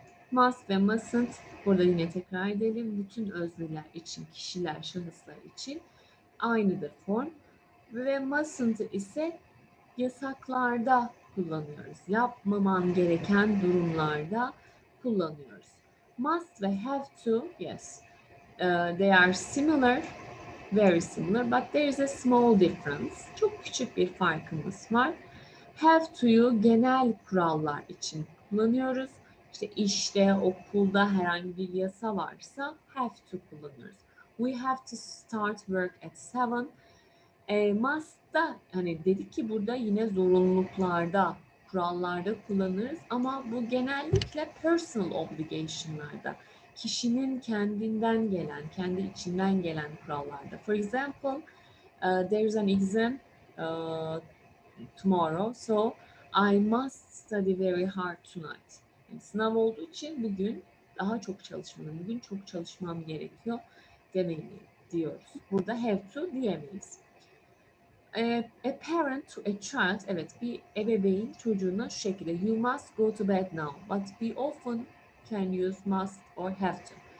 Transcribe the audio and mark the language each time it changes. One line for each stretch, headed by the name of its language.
Turkish: Must ve mustn't, burada yine tekrar edelim, bütün özneler için, kişiler, şahıslar için aynıdır form. Ve mustn't ise yasaklarda kullanıyoruz. Yapmaman gereken durumlarda kullanıyoruz.
English: Must ve have to, yes, they are similar, very similar, but there is a small difference.
Turkish: Çok küçük bir farkımız var. Have to'yu genel kurallar için kullanıyoruz. İşte işte, okulda herhangi bir yasa varsa have to kullanıyoruz.
English: We have to start work at 7.
Turkish: Must'ta hani dedik ki burada yine zorunluluklarda, kurallarda kullanırız ama bu genellikle personal obligation'larda. Kişinin kendinden gelen, kendi içinden gelen kurallarda.
English: For example, there is an exam tomorrow, so I must study very hard tonight.
Turkish: Yani sınav olduğu için bugün daha çok çalışmalıyım. Bugün çok çalışmam gerekiyor demeliyim diyoruz. Burada have to diyemeyiz.
English: A parent to a child,
Turkish: evet, bir ebeveyn çocuğuna şu şekilde,
English: you must go to bed now, but we often can use must or have to.